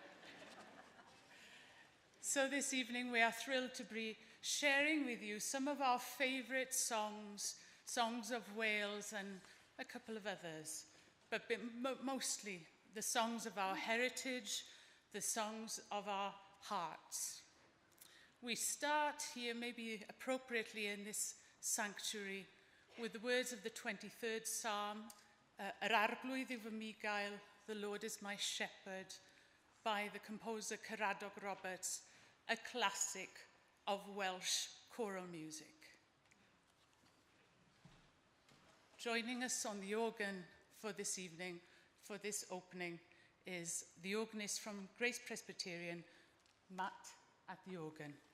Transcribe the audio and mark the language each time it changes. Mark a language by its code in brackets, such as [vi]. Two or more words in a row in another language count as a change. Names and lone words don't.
[en] So this evening we are thrilled to be sharing with you some of our favourite songs, songs of Wales and a couple of others, but mostly the songs of our heritage, the songs of our hearts. We start here, maybe appropriately in this sanctuary, with the words of the 23rd Psalm, [cy] Yr arglwydd yw fy migael, [en] the Lord is my shepherd, by the composer Caradog Roberts, a classic of Welsh choral music. Joining us on the organ for this evening, for this opening, is the organist from Grace Presbyterian, Matt at the organ.